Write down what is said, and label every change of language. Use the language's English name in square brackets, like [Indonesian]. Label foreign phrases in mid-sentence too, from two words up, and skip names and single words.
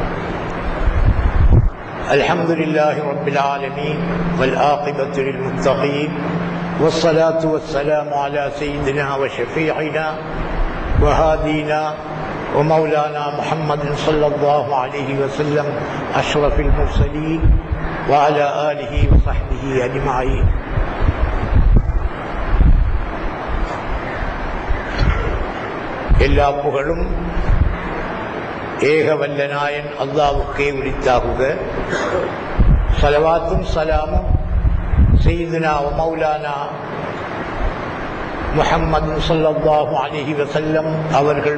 [Arabic] الحمد لله رب العالمين والعاقبة للمتقين والصلاة والسلام على سيدنا وشفيعنا وهادينا ومولانا محمد صلى الله عليه وسلم أشرف المرسلين وعلى آله وصحبه أجمعين. [Tamil] எல்லா புகழும் ஏக வல்லநாயன் அல்லாஹ்வுக்கே உரித்தாகுக. ஸலவாத்தும் ஸலாமும் [Arabic] سيدنا ومولانا [Tamil] முஹம்மது [Arabic] صلى الله عليه وسلم [Tamil] அவர்கள்